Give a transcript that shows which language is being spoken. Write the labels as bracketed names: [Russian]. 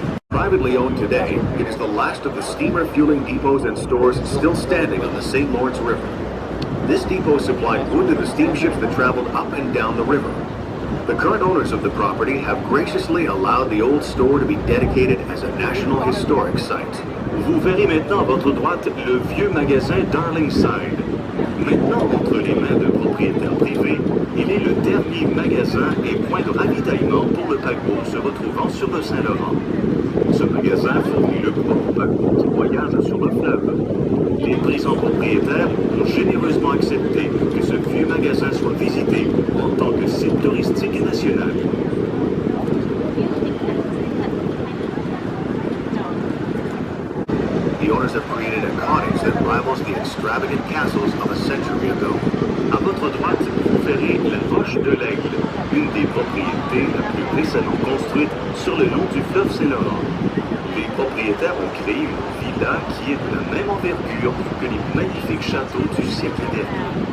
[English] Privately owned today, it is the last of the steamer fueling depots and stores still standing on the St. Lawrence River. This depot supplied wood to the steamships that traveled up and down the river. The current owners of the property have graciously allowed the old store to be dedicated as a National Historic Site. [French] Vous verrez maintenant à votre droite le vieux magasin Darlingside. Maintenant entre les mains de propriétaires privés, il est le dernier magasin et point de ravitaillement pour le paquebot se retrouvant sur le Saint-Laurent. Ce magasin fournit le bois aux paquebots qui voyagent sur le fleuve. Les présents propriétaires ont généreusement accepté que ce vieux magasin soit visité en tant que site touristique national. [English] The owners have created a cottage that rivals the extravagant castles of a century ago. [French] À votre droite, vous verrez la Roche de l'Aigle, une des propriétés la plus récemment construite sur le long du fleuve Saint-Laurent. Les propriétaires ont créé une villa qui est de la même envergure que les magnifiques châteaux du siècle dernier.